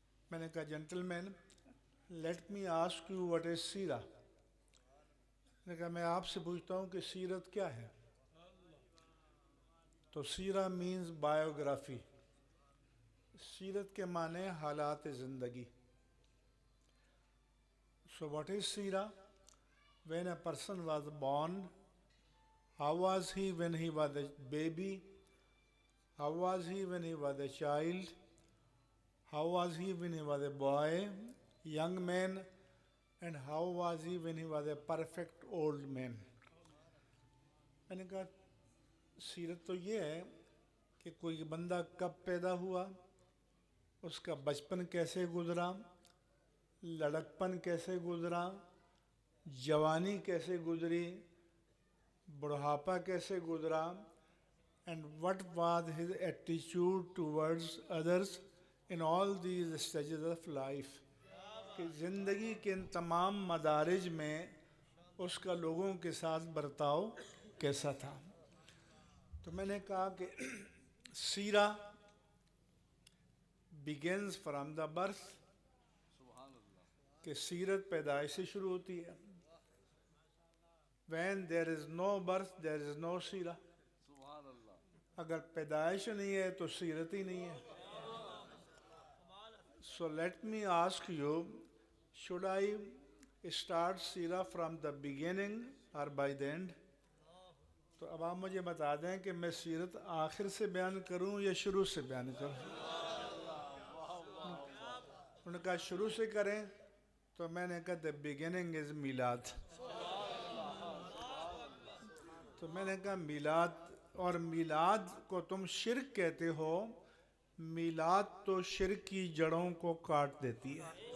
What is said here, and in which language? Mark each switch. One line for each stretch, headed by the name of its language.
Urdu: میں نے کہا gentle main, let me ask you what is سیرہ۔ میں نے کہا میں آپ سے پوچھتا ہوں کہ سیرت کیا ہے؟ تو سیرہ مینز بایوگرافی، سیرت کے معنی حالات زندگی۔ So what is سیرہ؟ When a person was born, how was he when he was a baby?
English: How was he when he was a child? How was he when he was a boy, young man? And how was he when he was a perfect old man?
Urdu: میں نے کہا سیرت تو یہ ہے کہ کوئی بندہ کب پیدا ہوا، اس کا بچپن کیسے گزرا، لڑکپن کیسے گزرا، جوانی کیسے گزری، بڑھاپا کیسے گزرا، and what was his attitude towards others in all these stages of life، کہ زندگی کے ان تمام مدارج میں اس کا لوگوں کے ساتھ برتاؤ کیسا تھا۔ تو میں نے کہا کہ سیرہ begins from the birth, کہ سیرت پیدائش سے شروع ہوتی ہے.
English: When there is no birth, there is no سیرہ.
Urdu: اگر پیدائش نہیں ہے تو سیرت ہی نہیں ہے.
English: So let me ask you, should I start سیرہ from the beginning or by the end?
Urdu: تو اب آپ مجھے بتا دیں کہ میں سیرت آخر سے بیان کروں یا شروع سے بیان کروں. انہوں نے کہا شروع سے کریں، تو میں نے کہا the beginning is میلاد. تو میں نے کہا میلاد، اور میلاد کو تم شرک کہتے ہو، میلاد تو شرک کی جڑوں کو کاٹ دیتی ہے.